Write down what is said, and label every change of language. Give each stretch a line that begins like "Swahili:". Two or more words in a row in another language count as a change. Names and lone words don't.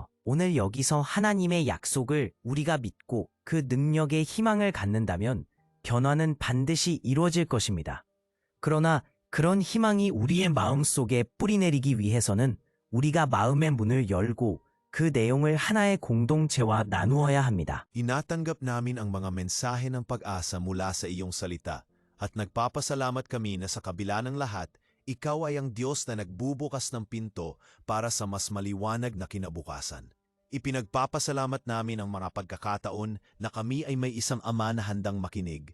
Korean: 오늘 여기서 하나님의 약속을 우리가 믿고 그 능력에 희망을 갖는다면 변화는 반드시 이루어질 것입니다. 그러나 그런 희망이 우리의 마음속에 뿌리내리기 위해서는 우리가 마음의 문을 열고 그 내용을 하나의 공동체와 나누어야 합니다.
Filipino: Inatanggap namin ang mga mensahe ng pag-asa mula sa iyong salita at nagpapasalamat kami na sa kabila ng lahat, ikaw ay ang Diyos na nagbubukas ng pinto para sa mas maliwanag na kinabukasan. Ipinagpapasalamat namin ang mga pagkakataon na kami ay may isang ama na handang makinig.